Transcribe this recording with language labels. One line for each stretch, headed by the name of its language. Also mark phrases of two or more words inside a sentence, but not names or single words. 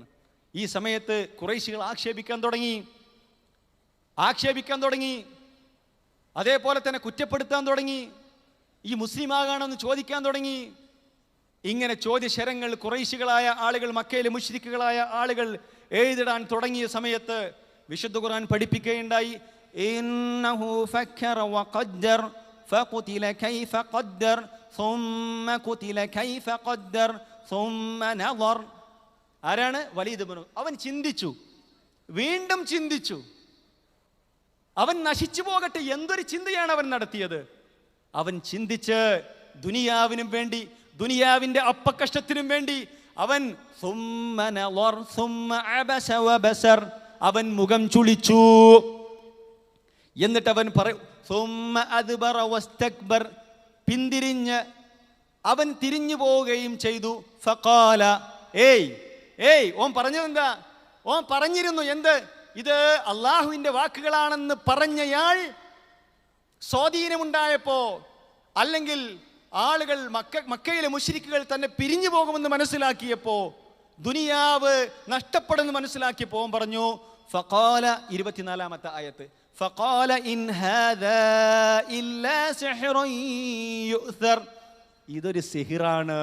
Malayalam: ഈ സമയത്ത് ഖുറൈശികൾ ആക്ഷേപിക്കാൻ തുടങ്ങി, അതേപോലെ തന്നെ കുറ്റപ്പെടുത്താൻ തുടങ്ങി, ഈ മുസ്ലിം ആകാണെന്ന് ചോദിക്കാൻ തുടങ്ങി. ഇങ്ങനെ ചോദ്യശരങ്ങൾ ഖുറൈശികളായ ആളുകൾ, മക്കയിലെ മുശ്രിക്കുകളായ ആളുകൾ എഴുതിടാൻ തുടങ്ങിയ സമയത്ത് വിശുദ്ധ ഖുർആൻ പഠിപ്പിക്കുകയുണ്ടായി,
Arabic: إنه فكر وقدر فقتل كيف قدر ثم قتل كيف قدر ثم نظر.
Malayalam: ആരാണ്? വലീദ് ഇബ്നു. അവൻ ചിന്തിച്ചു, വീണ്ടും ചിന്തിച്ചു. അവൻ നശിച്ചു പോകട്ടെ, എന്തൊരു ചിന്തയാണ് അവൻ നടത്തിയത്. അവൻ ചിന്തിച്ച് ദുനിയാവിനും വേണ്ടി, ദുനിയാവിൻ്റെ അപ്പക്കഷ്ടത്തിനും വേണ്ടി അവൻ
Arabic: ثم نظر ثم عبس وبسر,
Malayalam: അവൻ മുഖം ചുളിച്ചു. എന്നിട്ട് അവൻ
Arabic: ثم أدبر واستكبر,
Malayalam: പിന്തിരിഞ്ഞ് അവൻ തിരിഞ്ഞു പോവുകയും ചെയ്തു. ഫഖാല, ഓൻ പറഞ്ഞതെന്താ? ഓൻ പറഞ്ഞിരുന്നു എന്ത്? ഇത് അള്ളാഹുവിൻ്റെ വാക്കുകളാണെന്ന് പറഞ്ഞയാൾ സ്വാധീനമുണ്ടായപ്പോ, അല്ലെങ്കിൽ ആളുകൾ മക്കയിലെ മുശ്രിക്കുകൾ തന്നെ പിരിഞ്ഞു പോകുമെന്ന് മനസ്സിലാക്കിയപ്പോ, ദുനിയാവ് നഷ്ടപ്പെടുമെന്ന് മനസ്സിലാക്കിയപ്പോ ഓൻ പറഞ്ഞു, ഫഖാല, 24-ാമത്തെ ആയത്ത്,
Arabic: فقال إن هذا إلا سحر يؤثر,
Malayalam: ഇതൊരു സിഹിറാണ്.